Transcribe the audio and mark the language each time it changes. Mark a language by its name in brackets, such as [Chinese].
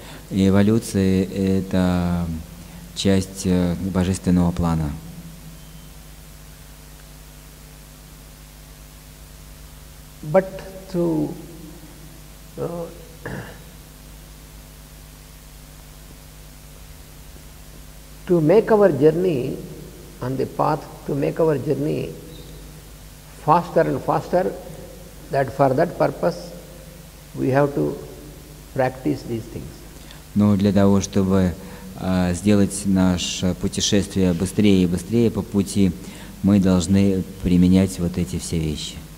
[Russian] И эволюция – это часть божественного плана. [English] But to make our journey on the path, to make our journey faster and faster, that for that purpose we have to practice these things. [Russian] Но для того, чтобы сделать наше путешествие быстрее и быстрее по пути, мы должны применять вот эти все вещи.